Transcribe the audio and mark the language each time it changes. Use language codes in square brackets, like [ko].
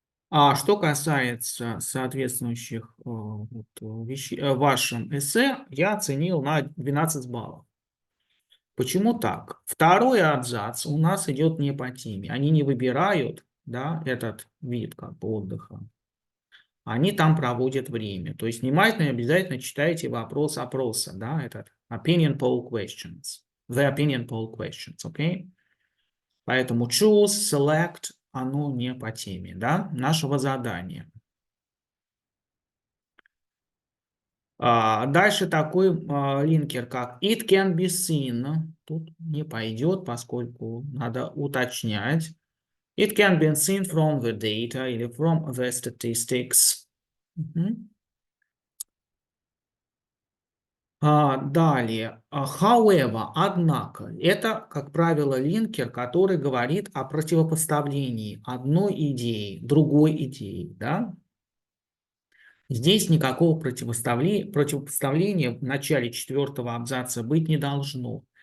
[ru] А что касается соответствующих вещей в вашем эссе, я оценил на 12 баллов. Почему так? Второй абзац у нас идет не по теме. Они не выбирают, да, этот вид как бы отдыха. Они там проводят время. То есть внимательно и обязательно читайте вопрос опроса, да, этот [en] opinion poll questions. The opinion poll questions, окей? [ru] Поэтому [en] choose, select, [ru] оно не по теме, да, нашего задания. Дальше такой линкер, как [en] it can be seen. [ru] Тут не пойдет, поскольку надо уточнять. [en] It can be seen from the data [ru] или [en] from the statistics. [ru] Далее, [en] however, [ru] однако, это, как правило, линкер, который говорит о противопоставлении одной идеи другой идеи, да? Здесь никакого противопоставления в начале 4-го абзаца быть не должно.